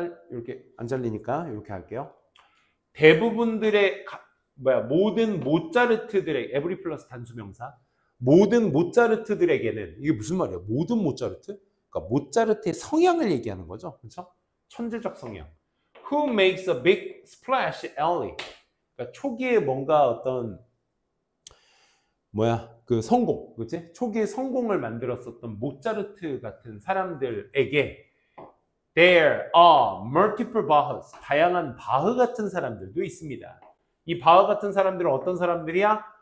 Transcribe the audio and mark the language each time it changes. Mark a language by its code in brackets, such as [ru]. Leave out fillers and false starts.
[ko] 이렇게 안 잘리니까 이렇게 할게요. 대부분들의 모든 모차르트들의 에브리 플러스 단수명사 모든 모차르트들에게는 이게 무슨 말이야? 모든 모차르트? 그러니까 모차르트의 성향을 얘기하는 거죠. 그렇죠? 천재적 성향. [en] Who makes a big splash early? [ko] 그러니까 초기에 뭔가 어떤 그 성공, 그렇지? 초기에 성공을 만들었었던 모차르트 같은 사람들에게 [en] There are multiple Bachs. [ko] 다양한 바흐 같은 사람들도 있습니다. 이 바흐 같은 사람들은 어떤 사람들이야?